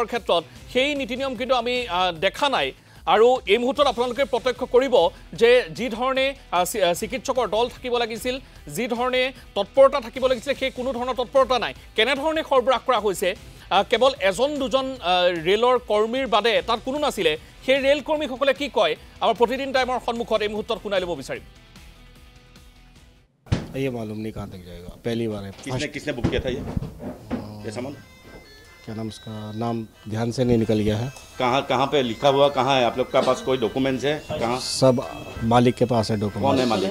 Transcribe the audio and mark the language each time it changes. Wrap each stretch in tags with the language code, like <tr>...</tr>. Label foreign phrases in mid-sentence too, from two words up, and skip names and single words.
<as>ক্ষেত্ৰত সেই নীতি নিয়ম কিন্তু আমি দেখা নাই আৰু এই মুহূৰ্তত আপোনালোকে প্ৰত্যক্ষ কৰিব যে যি ধৰণে চিকিৎসকৰ দল থাকিব লাগিছিল যি ধৰণে তৎপৰতা থাকিব লাগিছিল সেই কোনো ধৰণৰ তৎপৰতা নাই কেনেধৰণে সৰবৰাহ কৰা হৈছে কেৱল এজন দুজন ৰেলৰ কৰ্মীৰ বাদে তাত কোনো নাছিলে সেই ৰেল কৰ্মীসকলে কি কয় আমাৰ প্ৰতিদিন টাইমৰ সন্মুখত এই মুহূৰ্তত শুনাই ল'ব বিচাৰিম</as> <hi>ये मालूम नहीं कहाँ तक जाएगा पहली बार है किसने बुक किया था ये सामान क्या नाम उसका नाम ध्यान से नहीं निकल गया है कहाँ पे लिखा हुआ कहाँ है आप लोग का पास कोई डॉक्यूमेंट्स है कहाँ सब मालिक के पास है कौन डॉक्यूमेंट है मालिक</hi>